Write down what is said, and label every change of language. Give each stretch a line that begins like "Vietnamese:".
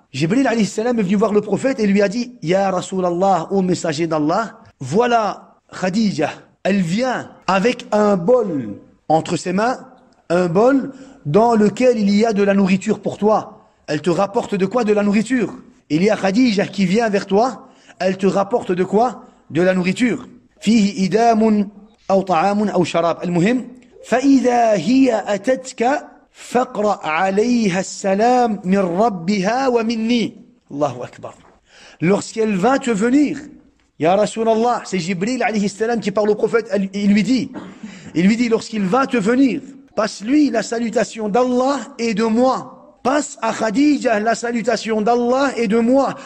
French: Jibril alayhi salam est venu voir le prophète et lui a dit, Ya Rasulallah, ô messager d'Allah, voilà Khadija, elle vient avec un bol entre ses mains, un bol dans lequel il y a de la nourriture pour toi. Elle te rapporte de quoi? De la nourriture. Il y a Khadija qui vient vers toi, elle te rapporte de quoi? De la nourriture.
Arabic: فيه إدام أو طعام أو شراب. المهم فإذا هي أتتك فاقرأ عليها السلام من ربها ومني. الله أكبر.
French: Lorsqu'elle va te venir, Ya Rasulallah, c'est Jibril alayhi salam qui parle au prophète, il lui dit, lorsqu'il va te venir, passe-lui la salutation d'Allah et de moi. Passe à Khadija la salutation d'Allah et de moi.